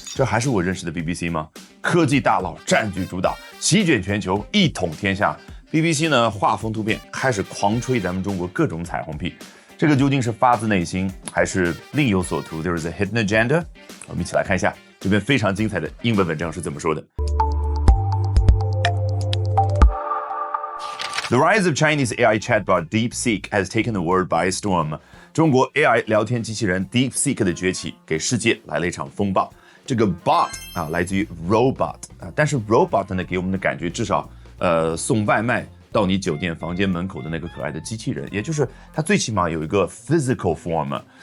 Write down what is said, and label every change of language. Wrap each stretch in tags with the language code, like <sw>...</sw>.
<zh>这还是我认识的 BBC 吗？科技大佬占据主导，席卷全球，一统天下。 BBC 呢，画风突变，开始狂吹咱们中国各种彩虹屁。这个究竟是发自内心，还是另有所图 ？</zh> <en>There is a hidden agenda.</en> <zh>我们一起来看一下这篇非常精彩的英文文章是怎么说的。</zh> <en>The rise of Chinese AI chatbot DeepSeek has taken the world by storm.</en> <zh>中国 AI 聊天机器人 DeepSeek 的崛起，给世界来了一场风暴。这个 bot 来自于 robot 但是 robot 呢，给我们的感觉至少送外卖到你酒店房间门口的那个可爱的机器人，也就是它最起码有一个 physical form。</zh>